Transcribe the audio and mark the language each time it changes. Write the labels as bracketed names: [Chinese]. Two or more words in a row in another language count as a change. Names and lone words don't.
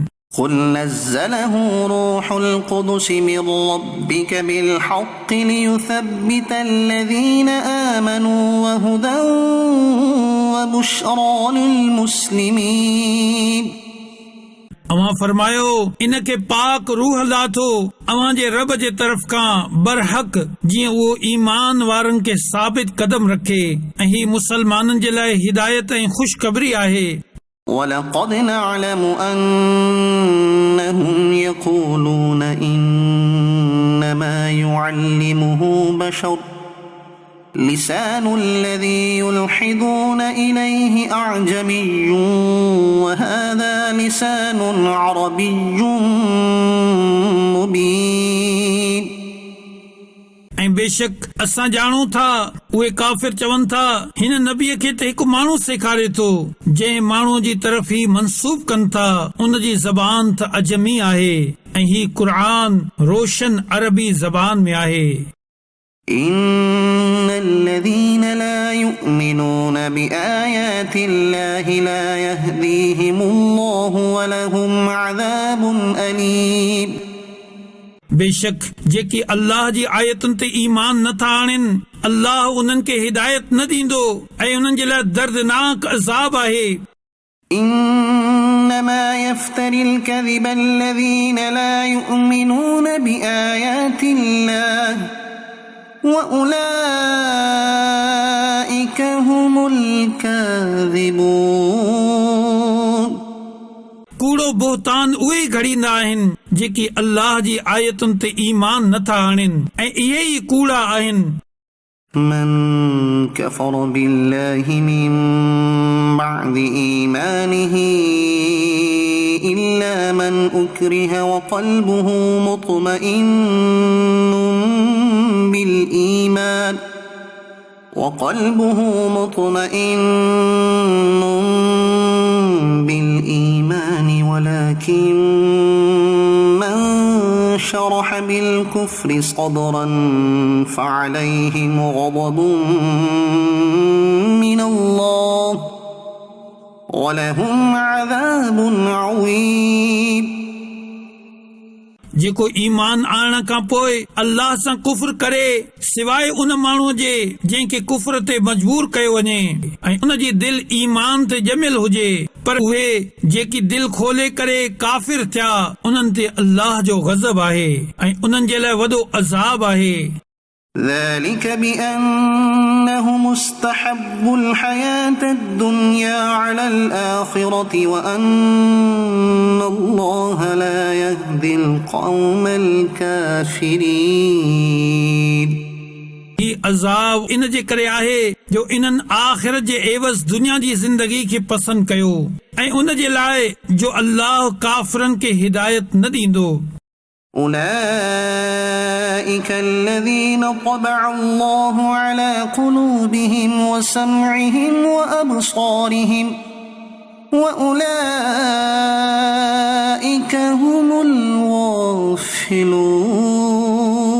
[Arabic] قُلْ نَزَّلَهُ رُوحُ الْقُدُسِ مِنْ رَبِّكَ بِالْحَقِّ لِيُثَبِّتَ الَّذِينَ آمَنُوا وَهُدًى وَبُشْرَى لِلْمُسْلِمِينَ। [Sindhi] अवां फरमायो इनखे पाक रूह अल्लाह थो अवां जे रब जे तरफ़ खां बरहक, जीअं उहो ईमान वारनि खे साबित कदम रखे ऐं ही मुसलमाननि जे लाइ हिदायत ऐं ख़ुशख़बरी आहे। [Arabic] وَلَقَدْ نَعْلَمُ أَنَّهُمْ يَقُولُونَ إِنَّمَا يُعَلِّمُهُ بَشَرٌ لِسَانُ الَّذِي يُلْحِدُونَ إِلَيْهِ أَعْجَمِيٌّ وَهَذَا لِسَانٌ عَرَبِيٌّ مُبِينٌ। [Sindhi] ऐं बेशक असां ॼाणूं था उहे काफ़िर चवनि था हिन नबीअ खे त हिकु माण्हू सेखारे थो जंहिं माण्हू जी तरफ़ ई मंसूब कनि था, उन जी ज़बान त अजमी आहे ऐं ही क़ुरान रोशन अरबी ज़बान में आहे। [Arabic] إن الذين لا يؤمنون بآيات الله لا يهديهم الله ولهم عذاب أليم। [Sindhi] बेशक जेकी अल्लाह जी आयतुनि ते ईमान नथा आणनि, अल्लाह उन्हनि खे हिदायत न ॾींदो ऐं उन्हनि जे लाइ दर्दनाक अज़ाब आहे। [Arabic] إنما يفتري الكذب الذين لا يؤمنون بآيات الله وَأُولَئِكَ هُمُ الْكَاذِبُونَ। [Sindhi] कूड़ो बोहतान उहे घड़ींदा आहिनि जेकी अल्लाह जी आयतुनि ते ईमान नथा आणनि ऐं इहे ई कूड़ा आहिनि। [Arabic] من كفر بالله من بعد إيمانه إلا من أكره وقلبه مطمئن بالإيمان ولكن من شرح بالكفر صدرا فعليهم غضب من الله ولهم عذاب عظيم। [Sindhi] जेको ईमान आणण खां पोइ अल्लाह सां कुफ्र करे सिवाय उन माण्हूअ जे जंहिंखे कुफ्र ते मजबूर कयो वञे ऐं उन जी दिलि ईमान ते ॼमियल हुजे, पर उहे जेकी दिलि खोले करे काफ़िर थिया उन्हनि ते अल्लाह जो ग़ज़ब आहे ऐं उन्हनि जे लाइ वॾो अज़ाब आहे। [Arabic] ذلك بأنهم استحبوا الحياة الدنيا على الآخرة وأن الله لا يهدي القوم الكافرين। [Sindhi] ही अज़ाब इन जे करे आहे जो इन्हनि आख़िरत जे एवज़ दुनिया जी ज़िंदगी खे पसंदि कयो ऐं उन जे लाइ जो अल्लाह काफ़िरनि खे हिदायत न ॾींदो। [Arabic] أولئك الذين طبع الله على قلوبهم وسمعهم وأبصارهم وأولئك هم الغافلون।